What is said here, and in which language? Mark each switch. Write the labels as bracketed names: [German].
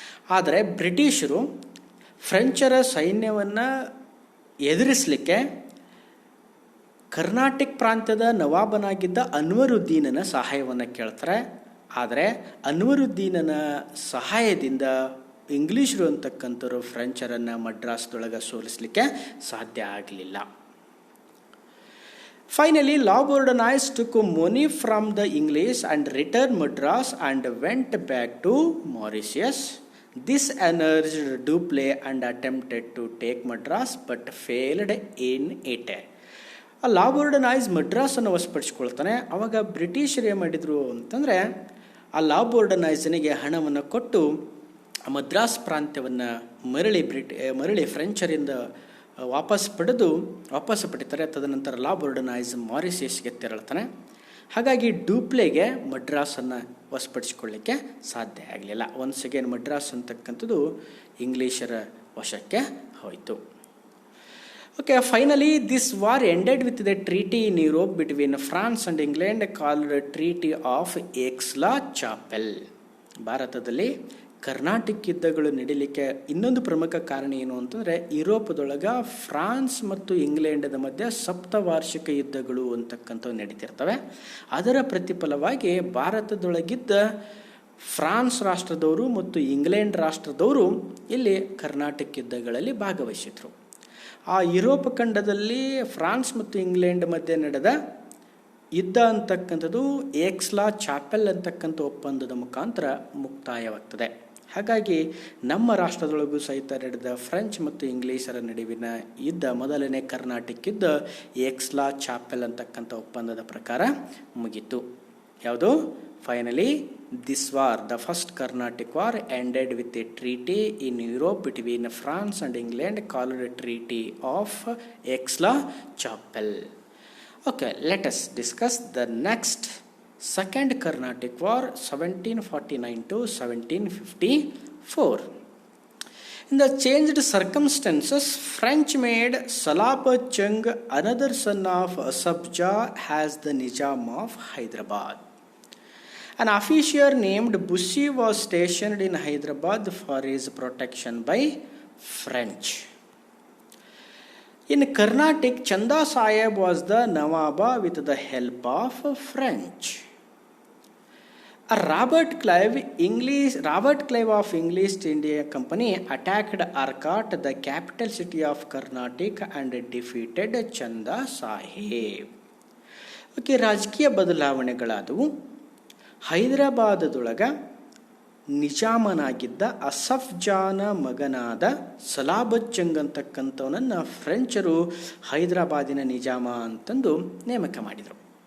[Kannada] ಆದರೆ ಬ್ರಿಟಿಷರು ಫ್ರೆಂಚರ ಸೈನ್ಯವನ್ನು ಎದುರಿಸಲಿಕ್ಕೆ ಕರ್ನಾಟಕ ಪ್ರಾಂತ್ಯದ ನವಾಬನಾಗಿದ್ದ ಅನ್ವರುದ್ದೀನನ ಸಹಾಯವನ್ನು ಕೇಳ್ತಾರೆ. ಆದರೆ ಅನ್ವರುದ್ದೀನನ ಸಹಾಯದಿಂದ ಇಂಗ್ಲೀಷರು ಅಂತಕ್ಕಂಥವ್ರು ಫ್ರೆಂಚರನ್ನು ಮಡ್ರಾಸ್ದೊಳಗೆ ಸೋಲಿಸಲಿಕ್ಕೆ ಸಾಧ್ಯ ಆಗಲಿಲ್ಲ. [English] Finally La Bourdonnais took money from the English and returned Madras and went back to Mauritius. This encouraged Dupleix and attempted to take Madras but failed in it. [Kannada] ಲಾ ಬೋರ್ಡನಾಯ್ಸ್ ಮಡ್ರಾಸನ್ನು ವಶಪಡಿಸಿಕೊಳ್ತಾನೆ. ಆವಾಗ ಬ್ರಿಟಿಷರು ಏನು ಮಾಡಿದರು ಅಂತಂದರೆ, ಆ ಲಾ ಬೋರ್ಡನಾಯ್ಸನಿಗೆ ಹಣವನ್ನು ಕೊಟ್ಟು ಮದ್ರಾಸ್ ಪ್ರಾಂತ್ಯವನ್ನು ಮರಳಿ ಫ್ರೆಂಚರಿಂದ ವಾಪಸ್ ಪಡಿತಾರೆ. ತದನಂತರ ಲಾ ಬೋರ್ಡನಾಯ್ಸ್ ಮಾರಿಷಿಯಸ್ಗೆ ತೆರಳ್ತಾನೆ. ಹಾಗಾಗಿ ಡೂಪ್ಲೆಗೆ ಮಡ್ರಾಸನ್ನು ವಶಪಡಿಸಿಕೊಳ್ಳಿಕ್ಕೆ ಸಾಧ್ಯ ಆಗಲಿಲ್ಲ. [English] once again [Kannada] ಮಡ್ರಾಸ್ ಅಂತಕ್ಕಂಥದ್ದು ಇಂಗ್ಲೀಷರ ವಶಕ್ಕೆ ಹೋಯಿತು. [English] Okay, finally, this war ended with the treaty in Europe between France and England called the Treaty of Aix-la-Chapelle. [Kannada] ಭಾರತದಲ್ಲಿ ಕರ್ನಾಟಕ ಯುದ್ಧಗಳು ನಡೀಲಿಕ್ಕೆ ಇನ್ನೊಂದು ಪ್ರಮುಖ ಕಾರಣ ಏನು ಅಂತಂದರೆ ಯುರೋಪದೊಳಗೆ ಫ್ರಾನ್ಸ್ ಮತ್ತು ಇಂಗ್ಲೆಂಡದ ಮಧ್ಯೆ ಸಪ್ತವಾರ್ಷಿಕ ಯುದ್ಧಗಳು ಅಂತಕ್ಕಂಥವು ನಡೀತಿರ್ತವೆ. ಅದರ ಪ್ರತಿಫಲವಾಗಿ ಭಾರತದೊಳಗಿದ್ದ ಫ್ರಾನ್ಸ್ ರಾಷ್ಟ್ರದವರು ಮತ್ತು ಇಂಗ್ಲೆಂಡ್ ರಾಷ್ಟ್ರದವರು ಇಲ್ಲಿ ಕರ್ನಾಟಕ ಯುದ್ಧಗಳಲ್ಲಿ ಭಾಗವಹಿಸಿದರು. ಆ ಯುರೋಪ್ ಖಂಡದಲ್ಲಿ ಫ್ರಾನ್ಸ್ ಮತ್ತು ಇಂಗ್ಲೆಂಡ್ ಮಧ್ಯೆ ನಡೆದ ಯುದ್ಧ ಅಂತಕ್ಕಂಥದ್ದು ಏಕ್ಸ್-ಲಾ-ಚಾಪೆಲ್ ಅಂತಕ್ಕಂಥ ಒಪ್ಪಂದದ ಮುಖಾಂತರ ಮುಕ್ತಾಯವಾಗ್ತದೆ. ಹಾಗಾಗಿ ನಮ್ಮ ರಾಷ್ಟ್ರದೊಳಗೂ ಸಹಿತ ನಡೆದ ಫ್ರೆಂಚ್ ಮತ್ತು ಇಂಗ್ಲೀಷರ ನಡುವಿನ ಯುದ್ಧ, ಮೊದಲನೇ ಕರ್ನಾಟಕ ಯುದ್ಧ ಏಕ್ಸ್-ಲಾ-ಚಾಪೆಲ್ ಅಂತಕ್ಕಂಥ ಒಪ್ಪಂದದ ಪ್ರಕಾರ ಮುಗೀತು. ಯಾವುದು? Finally [English] this war, the first Carnatic war, ended with a treaty in Europe between France and England called the Treaty of Aix-la-Chapelle. Okay, let us discuss the next second Carnatic war, 1749 to 1754. In the changed circumstances, French made Salabat Jung, another son of Asaf Jah, as the Nizam of Hyderabad. An officer named Bussy was stationed in Hyderabad for his protection by French. In Carnatic, Chanda Sahib was the Nawaba with the help of French. Robert Clive of English India Company attacked Arcot, the capital city of Carnatic, and defeated Chanda Sahib. [Kannada] Okay, ರಾಜಕೀಯ ಬದಲಾವಣೆಗಳಾದವು. ಹೈದರಾಬಾದದೊಳಗ ನಿಜಾಮನಾಗಿದ್ದ ಅಸಫ್ ಜಾನ ಮಗನಾದ ಸಲಾಬತ್ ಜಂಗ್ ಅಂತಕ್ಕಂಥವನನ್ನು ಫ್ರೆಂಚರು ಹೈದರಾಬಾದಿನ ನಿಜಾಮ ಅಂತಂದು ನೇಮಕ ಮಾಡಿದರು.